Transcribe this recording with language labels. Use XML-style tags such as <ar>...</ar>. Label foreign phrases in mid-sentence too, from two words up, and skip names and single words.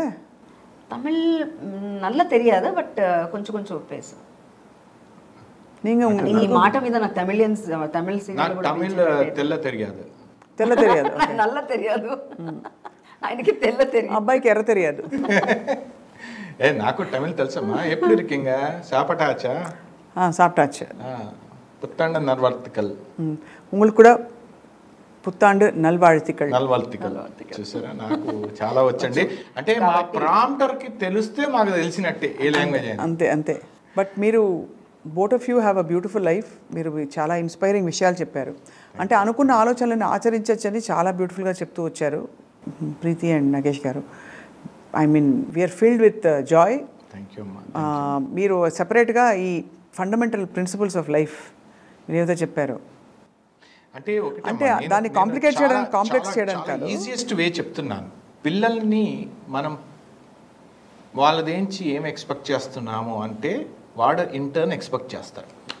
<te>తమిళ్ నల్ల తెలియదు, బట్ కొంచెం పేసు. ఈ మాట మీద నాకు తమిళ్ తెల్ల తెలియదు, నల్ల తెలియదు, ఆయనకి తెల్ల తెలియదు, అబ్బాయికి ఎర్ర తెలియదు. నాకు తమిళ్ తెలుసమ్మా. ఎప్పుడు</te> <ta>இருக்கீங்க? சாப்பிட்டாச்சா? சாப்பிட்டாச்சு. புத்தாண்டு நல்வாழ்த்துக்கள். உங்களுக்கு కూడా புத்தாண்டு நல்வாழ்த்துக்கள்.</ta> <te>చూసారా, నాకు చాలా వచ్చండి. అంటే మా ప్రాంప్టర్ కి తెలిస్తే మాకు తెలిసినట్టే ఏ లాంగ్వేజ్ అయినా. అంతే. బట్ మీరు</te> <en>both of you have a beautiful life.</en> <te>మీరు చాలా ఇన్స్పైరింగ్ విషయాలు చెప్పారు. అంటే అనుకున్న ఆలోచనలను ఆచరించవచ్చని చాలా బ్యూటిఫుల్గా చెప్తూ వచ్చారు ప్రీతి అండ్ నగేష్ గారు.</te> <en>I mean we're filled with joy. Thank you.</en> <te>మీరు సెపరేట్గా ఈ</te> <en>fundamental principles of life</en> <te>మీరు ఏదో చెప్పారు, అంటే దాన్ని కాంప్లెక్స్ చేయడానికి కాదు,</te> <en>easiest way</en> <te>చెప్తున్నాను. పిల్లల్ని మనం వాళ్ళదేంచి ఏం ఎక్స్పెక్ట్ చేస్తున్నాము అంటే వాడు ఇంటర్న్ ఎక్స్పెక్ట్ చేస్తాడు.</te>